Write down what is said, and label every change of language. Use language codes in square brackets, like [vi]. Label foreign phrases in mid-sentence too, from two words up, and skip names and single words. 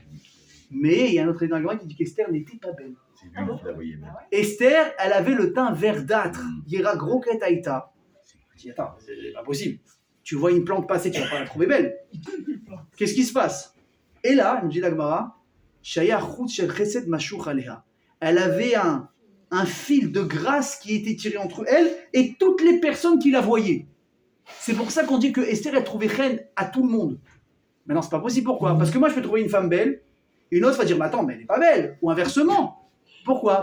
[fr] Mais il y a un autre avis dans la Gemara qui dit qu'Esther n'était pas belle. C'est lui qui la voyait même. Esther, elle avait le teint verdâtre. [he] ירקרוקת הייתה. [fr] Je dis, attends, c'est pas possible. Tu vois une plante passer, tu vas pas la trouver belle. Qu'est-ce qui se passe? Et là, nous dit la Gemara, [he] שהיה חוט של חסד משוך עליה. [fr] Elle avait un fil de grâce qui était tiré entre elle et toutes les personnes qui la voyaient. C'est pour ça qu'on dit que Esther, elle trouvait reine à tout le monde. Mais non, c'est pas possible. Pourquoi? Parce que moi, je peux trouver une femme belle, et une autre va dire, mais attends, mais elle n'est pas belle. Ou inversement. Pourquoi?